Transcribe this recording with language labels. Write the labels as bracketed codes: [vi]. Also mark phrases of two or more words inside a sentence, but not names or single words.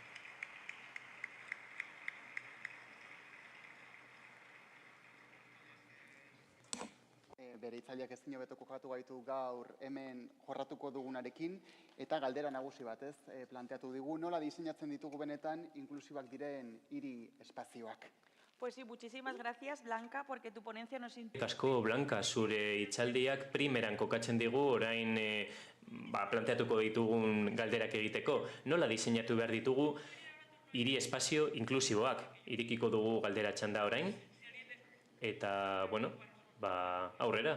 [eu] Bere hitzaldiak ezin hobeto kokatu gaitu gaur hemen jorratuko dugunarekin, eta galdera nagusi bat planteatu digu, nola diseinatzen ditugu benetan inklusibak diren hiri espazioak. [es] Pues sí, muchísimas gracias, Blanca, porque tu ponencia nos... [eu] Asko, Blanca, zure hitzaldiak primeran kokatzen digu, orain planteatuko ditugun galderak egiteko. Nola diseinatu behar ditugu hiri espazio inklusiboak? Irikiko dugu galdera txanda orain. Eta, aurrera.